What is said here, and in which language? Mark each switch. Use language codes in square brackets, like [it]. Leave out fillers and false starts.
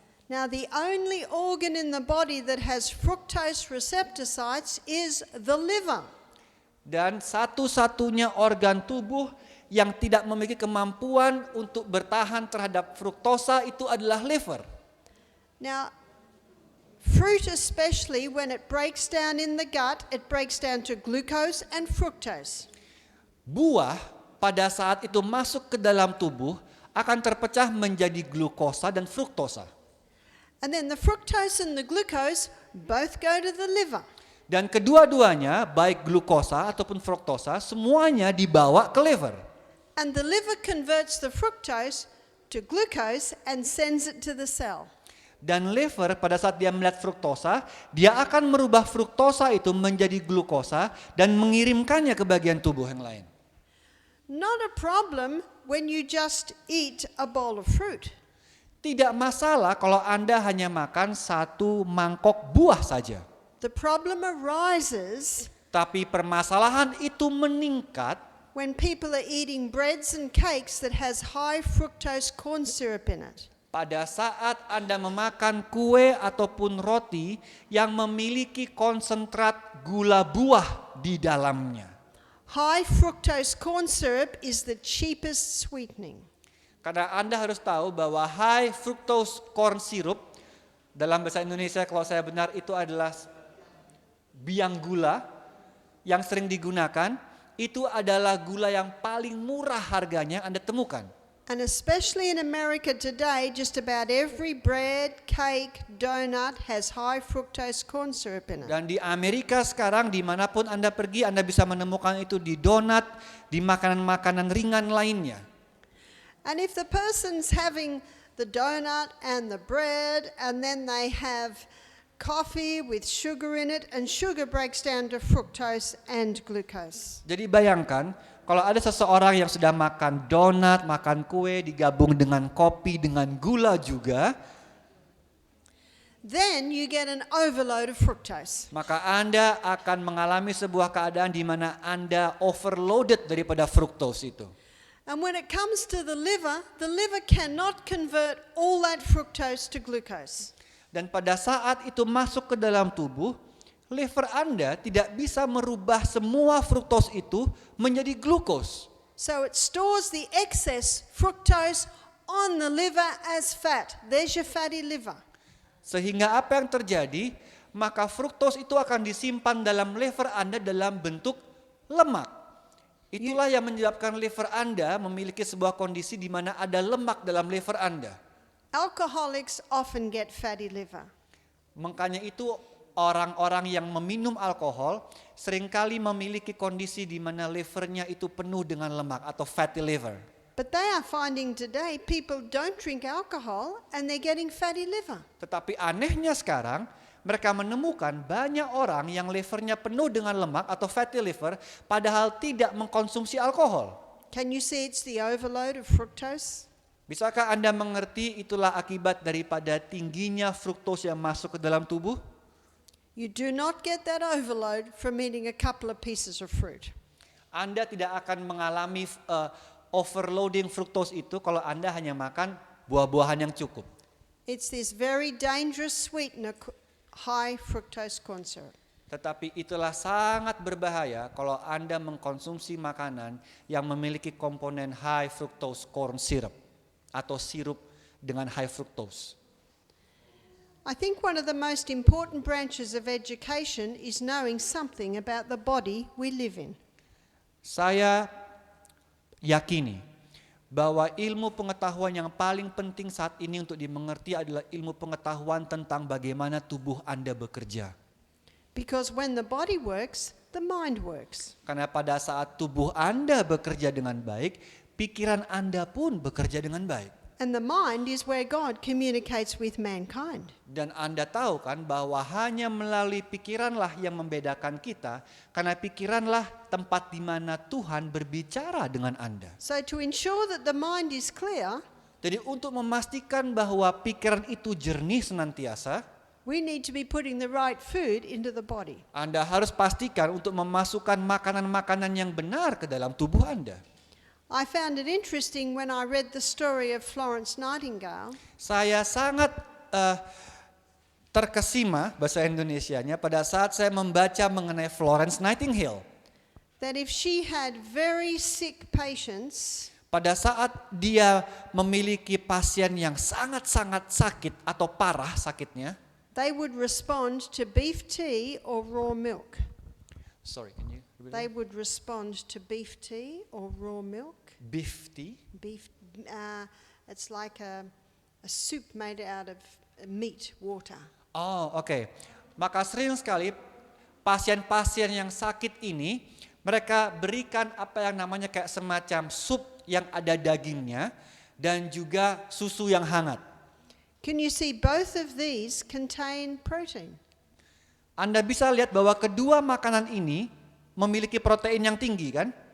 [en] Now, the only organ in the body that has fructose receptor sites is the liver. [id] Dan satu-satunya organ tubuh yang tidak memiliki kemampuan untuk bertahan terhadap fruktosa itu adalah liver. [en] Now, fruit especially, when it breaks down in the gut, it breaks down to glucose and fructose. [id] Buah pada saat itu masuk ke dalam tubuh akan terpecah menjadi glukosa dan fruktosa. [en] And then the fructose and the glucose both go to the liver. [id] Dan kedua-duanya, baik glukosa ataupun fruktosa, semuanya dibawa ke liver. [en] And the liver converts the fructose to glucose and sends it to the cell. [id] Dan liver pada saat dia melihat fruktosa, dia akan merubah fruktosa itu menjadi glukosa dan mengirimkannya ke bagian tubuh yang lain. [en] Not a problem when you just eat a bowl of fruit. [id] Tidak masalah kalau Anda hanya makan satu mangkok buah saja. [en] The problem arises [id] Tapi permasalahan itu meningkat [en] when people are eating breads and cakes that has high fructose corn syrup in it. [id] pada saat Anda memakan kue ataupun roti yang memiliki konsentrat gula buah di dalamnya. [en] High fructose corn syrup is the cheapest sweetening. [id] Karena Anda harus tahu bahwa high fructose corn syrup dalam bahasa Indonesia kalau saya benar itu adalah biang gula yang sering digunakan, itu adalah gula yang paling murah harganya Anda temukan. [en] And especially in America today, just about every bread, cake, donut has high fructose corn syrup in it. [id] Dan di Amerika sekarang dimanapun Anda pergi, Anda bisa menemukan itu di donat, di makanan-makanan ringan lainnya. [en] And if the person's having the donut and the bread, and then they have coffee with sugar in it, and sugar breaks down to fructose and glucose. [id] Jadi bayangkan, kalau ada seseorang yang sudah makan donat, makan kue, digabung dengan kopi, dengan gula juga, [en] then you get an overload of fructose. [id] maka Anda akan mengalami sebuah keadaan di mana Anda overloaded daripada fructose itu. [en] And when it comes to the liver cannot convert all that fructose to glucose. [id] Dan pada saat itu masuk ke dalam tubuh, liver Anda tidak bisa merubah semua fructose itu menjadi glukos. [en] So it stores the excess fructose on the liver as fat. There's your fatty liver. [id] Sehingga apa yang terjadi? Maka fructose itu akan disimpan dalam liver Anda dalam bentuk lemak. Itulah yang menyebabkan liver Anda memiliki sebuah kondisi di mana ada lemak dalam liver Anda. [en] Alcoholics often get fatty liver. [id] Makanya itu orang-orang yang meminum alkohol seringkali memiliki kondisi di mana livernya itu penuh dengan lemak atau fatty liver. [en] But they are finding today people don't drink alcohol and they're getting fatty liver. [id] Tetapi anehnya sekarang mereka menemukan banyak orang yang livernya penuh dengan lemak atau fatty liver padahal tidak mengkonsumsi alkohol. [en] Can you see it's the overload of fructose? [id] Bisakah Anda mengerti itulah akibat daripada tingginya fructose yang masuk ke dalam tubuh? [en] You do not get that overload from eating a couple of pieces of fruit. [id] Anda tidak akan mengalami overloading fructose itu kalau Anda hanya makan buah-buahan yang cukup. [en] It's this very dangerous sweetener, high fructose corn syrup. [id] Tetapi itulah sangat berbahaya kalau Anda mengkonsumsi makanan yang memiliki komponen high fructose corn syrup atau sirup dengan high fructose. [en] I think one of the most important branches of education is knowing something about the body we live in. [id] Saya yakini bahwa ilmu pengetahuan yang paling penting saat ini untuk dimengerti adalah ilmu pengetahuan tentang bagaimana tubuh Anda bekerja. [en] Because when the body works, the mind works. [id] Karena pada saat tubuh Anda bekerja dengan baik, pikiran Anda pun bekerja dengan baik. [en] And the mind is where God communicates with mankind. [id] Dan Anda tahu kan bahwa hanya melalui pikiranlah yang membedakan kita, karena pikiranlah tempat di mana Tuhan berbicara dengan Anda. [en] So to ensure that the mind is clear, [id] Jadi untuk memastikan bahwa pikiran itu jernih senantiasa, [en] we need to be putting the right food into the body. [id] Anda harus pastikan untuk memasukkan makanan-makanan yang benar ke dalam tubuh Anda. [en] I found it interesting when I read the story of Florence Nightingale. [id] Saya sangat terkesima bahasa Indonesianya pada saat saya membaca mengenai Florence Nightingale. [en] That if she had very sick patients, [id] Pada saat dia memiliki pasien yang sangat-sangat sakit atau parah sakitnya, [en] they would respond to beef tea or raw milk. sorry, can you repeat They that? would respond to beef tea or raw milk. Beef tea? Beef, it's like a soup made out of meat, water. [id] Oh, oke. Maka sering sekali pasien-pasien yang sakit ini mereka berikan apa yang namanya kayak semacam sup yang ada dagingnya dan juga susu yang hangat. [en] Can you see both of these contain protein? [id] Anda bisa lihat bahwa kedua makanan ini memiliki protein yang tinggi kan?